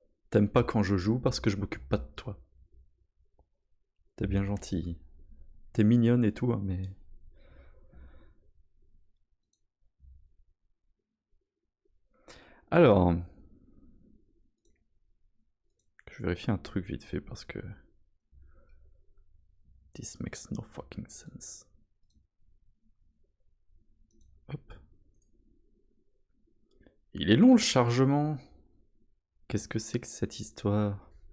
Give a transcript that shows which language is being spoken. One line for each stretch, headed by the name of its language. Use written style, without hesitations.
French: T'aimes pas quand je joue parce que je m'occupe pas de toi. T'es bien gentil. T'es mignonne et tout, hein, mais... Alors... Je vérifie un truc vite fait parce que...
English: This makes no fucking sense. Hop.
French: Il est long le chargement. Qu'est-ce que c'est que cette histoire?